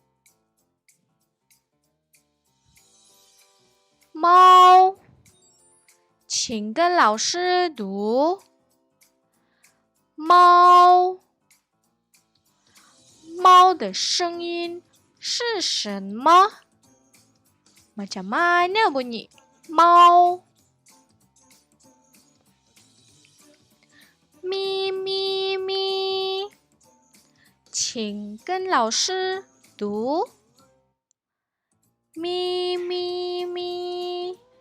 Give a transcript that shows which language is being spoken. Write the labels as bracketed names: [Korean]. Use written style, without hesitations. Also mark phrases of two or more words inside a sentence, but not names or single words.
[Chinese] 猫。请跟老师读。猫。猫的声音是什么？ [Malay] Macam mana bunyi 猫？ [Chinese] 咪咪咪。请跟老师读。咪咪咪。